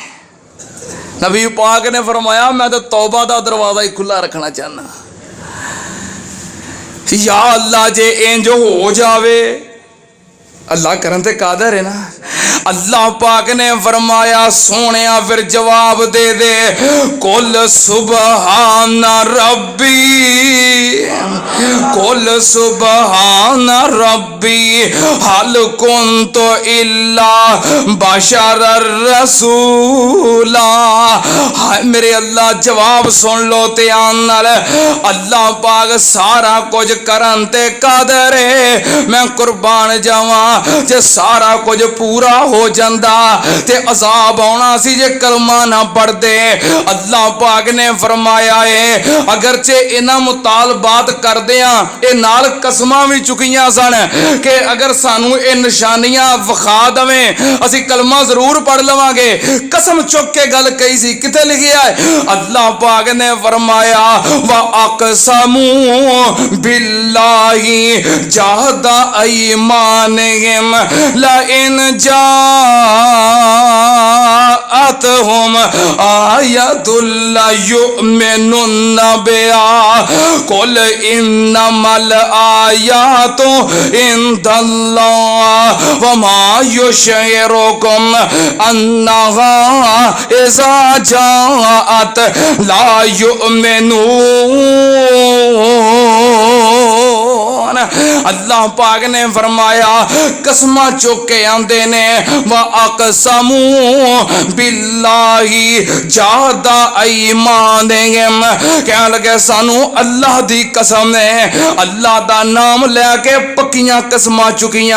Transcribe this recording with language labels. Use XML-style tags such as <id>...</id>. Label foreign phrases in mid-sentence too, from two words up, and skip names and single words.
<pa>نبی پاک نے فرمایا میں تو توبہ دا دروازہ ہی کھلا رکھنا چاہنا. یا اللہ جے انج ہو جاوے، اللہ کرن تے قادر ہے نا. اللہ پاک نے فرمایا سوہنے فیر جواب دے دے,</pa> <ar>قل سبحان ربي، قل سبحان ربي هل كنت إلا بشرا رسولا.</ar> <pa>ہائے میرے اللہ جواب سن لو دھیان نال، اللہ پاک سارا کجھ کرن تے قادر ہے. میں قربان جاواں جے سارا کجھ پورا ہو جاندا تے عذاب آنا سی جے کلمہ نہ پڑھدے. اللہ پاک نے فرمایا ہے اگرچہ انہاں مطالبات کردیاں اے نال قسماں بھی چکیاں سن کہ اگر سانوں یہ نشانیاں وکھا دویں اسی کلمہ ضرور پڑھ لواں گے. قسم چک کے گل کہی سی، کتھے لکھیا ہے? اللہ پاک نے فرمایا</pa> <ar>وأقسموا بالله جهد أيمانهم لئن جاءتهم آية ليؤمنن بها قل إنما الآيات عند الله وما يشعركم أنها إذا جاءت لا يؤمنون.</ar> <pa>اللہ پاک نے فرمایا قسماں چک کے آندے نیں</pa> <ar>وأقسموا بالله جهد أيمانهم,</ar> <pa>کہ لگے سانوں اللہ دی قسم ہے، اللہ دا ناں لے کے پکیاں قسماں چکیاں.</pa>